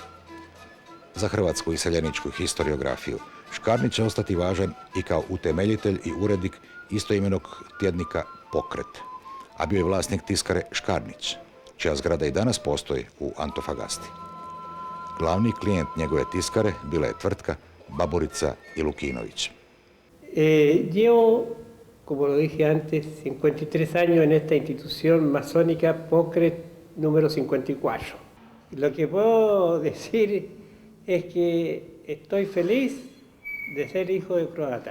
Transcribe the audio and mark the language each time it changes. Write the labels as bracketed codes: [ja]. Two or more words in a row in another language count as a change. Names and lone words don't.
[hr] Za hrvatsku iseljeničku historiografiju Škarnić će ostati važan i kao utemeljitelj i urednik istoimenog tjednika Pokret, a bio je vlasnik tiskare Škarnić, čija zgrada i danas postoji u Antofagasti. Glavni klijent njegove tiskare bila je tvrtka Baburica i Lukinović. [es] Llevo, como lo dije antes, 53 años en esta institución masónica Pokret número 54. Lo que puedo decir es que estoy feliz de ser hijo de croata.